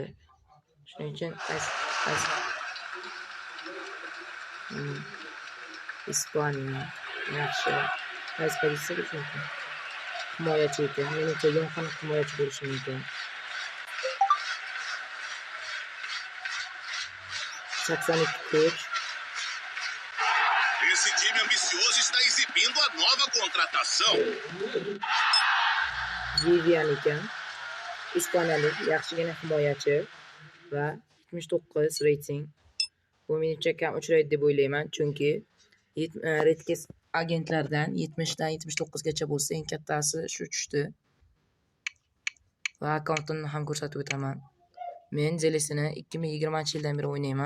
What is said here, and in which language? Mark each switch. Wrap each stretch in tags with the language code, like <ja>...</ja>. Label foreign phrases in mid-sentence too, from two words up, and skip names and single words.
<uz>Shuning uchun qaysi Ispaniya yaxshi. Qaysi pozitsiya bo'lishi mumkin? Himoyachi ekan. Menimcha yaqin himoyachi bo'lishi mumkin. 82 kuch.</uz> <pt>Esse time ambicioso está exibindo a nova contratação.</pt> <uz>Vivian ekan. Ispaniyalik yaxshigina himoyachi va 79 reyting. Bu menimcha kam uchraydi deb o'ylayman, chunki redki agentlardan 70 dan 79 gacha bo'lsa, eng kattasi shu tushdi. Va akkauntimni ham ko'rsatib o'taman. Men Zelisini 2020-yildan beri o'ynayman.</uz>